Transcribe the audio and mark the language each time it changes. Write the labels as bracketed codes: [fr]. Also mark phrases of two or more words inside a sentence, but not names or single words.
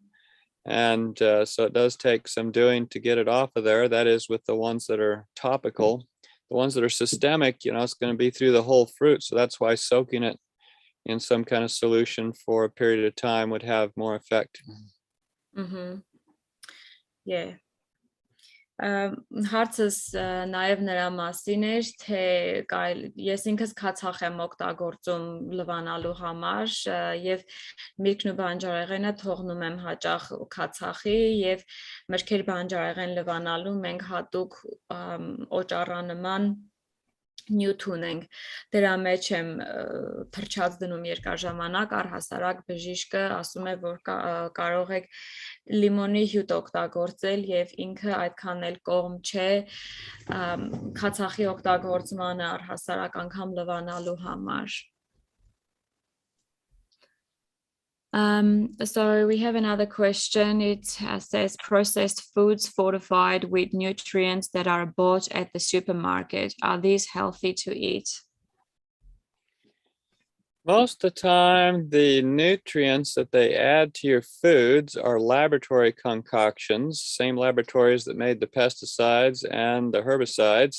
[en] And so it does take some doing to get it off of there. That is with the ones that are topical. The ones that are systemic, it's going to be through the whole fruit. So that's why soaking it in some kind of solution for a period of time would have more effect. Mm-hmm. Yeah. [hy] Հարցս նաև նրա մասին էր, թե ես ինքս քացախ եմ օգտագործում լվանալու համար եւ միրգն ու բանջարեղենը թողնում եմ հաճախ քացախի եւ մրգեր բանջարեղեն լվանալու մենք հատուկ օճառանման նյութ ունենք, դրա մեջ եմ թրջած դնում երկար ժամանակ, առհասարակ բժիշկը ասում է, որ կարող եք լիմոնի հյութ օգտագործել եւ ինքը այդքան էլ կողմ չէ քացախի օգտագործմանը առհասարակ անգամ լվանալու համար. [en] So we have another question. It says processed foods fortified with nutrients that are bought at the supermarket. Are these healthy to eat? Most of the time, the nutrients that they add to your foods are laboratory concoctions, same laboratories that made the pesticides and the herbicides.